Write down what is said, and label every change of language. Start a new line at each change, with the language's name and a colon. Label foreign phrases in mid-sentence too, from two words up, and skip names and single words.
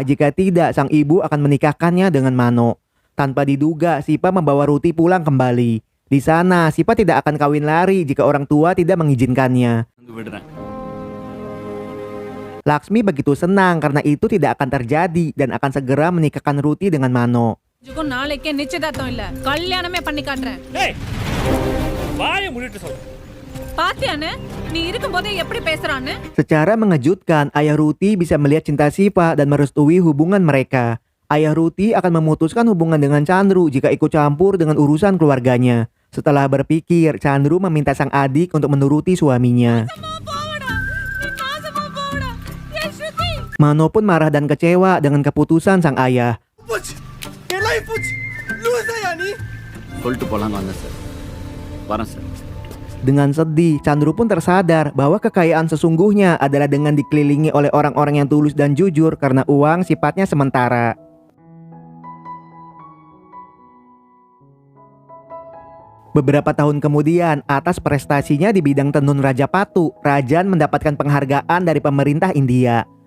Indonesian: Jika tidak, sang ibu akan menikahkannya dengan Mano. Tanpa diduga, Siva membawa Ruti pulang kembali. Di sana, Siva tidak akan kawin lari jika orang tua tidak mengizinkannya. Laksmi begitu senang karena itu tidak akan terjadi dan akan segera menikahkan Ruti dengan Mano.
Tamil: நாளைக்கே நிச்சயதார்த்தம் இல்ல, கல்யாணமே பண்ணி காட்டுறேன். வாயை மூடிட்டு சொல்றேன். பாத்தியானே நீ இருக்கும்போதே எப்படி பேசுறான்னு?
Indonesian: Secara mengejutkan, ayah Ruti bisa melihat cinta Siva dan merestui hubungan mereka. Ayah Ruti akan memutuskan hubungan dengan Chandru jika ikut campur dengan urusan keluarganya. Setelah berpikir, Chandru meminta sang adik untuk menuruti suaminya. Mano pun marah dan kecewa dengan keputusan sang ayah.
Tamil: சொல்லிட்டு போலாங்க வந்தேன் சார் வரேன் சார்.
Indonesian: Dengan sedih, Chandru pun tersadar bahwa kekayaan sesungguhnya adalah dengan dikelilingi oleh orang-orang yang tulus dan jujur karena uang sifatnya sementara. Beberapa tahun kemudian, atas prestasinya di bidang tenun Raja Patu, Rajan mendapatkan penghargaan dari pemerintah India.